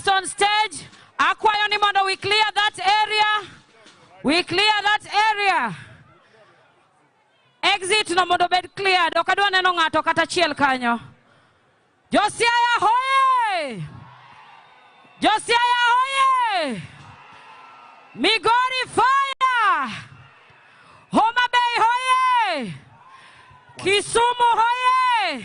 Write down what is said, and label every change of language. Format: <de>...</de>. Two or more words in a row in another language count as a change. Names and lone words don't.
<en>Next on stage,</en> <luo>Akwayo ni mondo</luo> <en>we clear that area. We clear that area.</en> <luo>Exit no mondo bed cleared. Okadwa neno ng'ato kata chiel kanyo. Siaya hoye! Siaya hoye! Migori fire! Homa Bay hoye! Kisumu hoye!</luo>